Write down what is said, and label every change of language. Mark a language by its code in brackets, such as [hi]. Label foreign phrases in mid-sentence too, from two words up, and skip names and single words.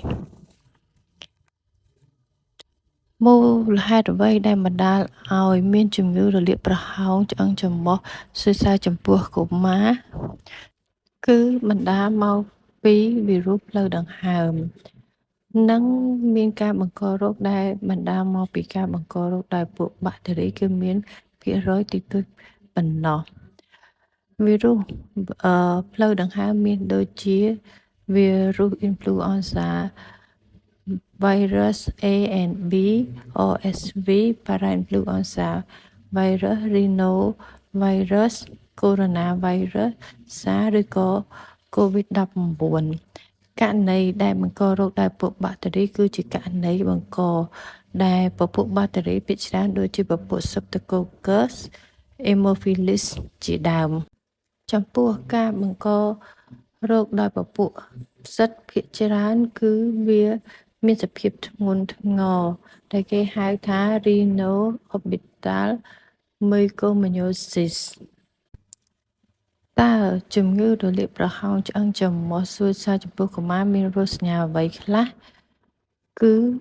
[km] មូលហេតុអ្វីដែលបណ្ដាលឲ្យមានជំងឺរលាកប្រហោងឆ្អឹងច្រមុះស៊ុយសាយចំពោះកុមារគឺបណ្ដាលមកពីវីរុសផ្លូវដង្ហើមនិងមានការបង្ករោគ ដែលបណ្ដាលមកពីការបង្ករោគដោយពួកបាក់តេរីគឺមានភាគរយតិចតួចប៉ុណ្ណោះវីរុសផ្លូវដង្ហើមមានដូចជាវីរុ [en] ស influenza virus A and B RSV parainfluenza virus rhinovirus coronavirus SARS [km] ឬក៏ COVID-19 ករណីដែលបង្ករោគដោយពួកបាក់តេ រីគឺជាករណីបង្កដែលពពួកបាក់តេរីភាគច្រើនដូចជាពពួក Streptococcus Haemophilus ជាដើមចំពោះការបង្ករោគដោយពពួកផ្សិតភាគច្រើនគឺវាមានសភាពធ្ងន់ធ្ងរដែលគេហៅថា [en] Rhino-orbital mucormycosis [km] តើជំងឺរលាកប្រហោងឆ្អឹងច្រមុះស៊ុយសាយចំពោះកុមារមានរោគសញ្ញាអ្វីខ្លះគឺ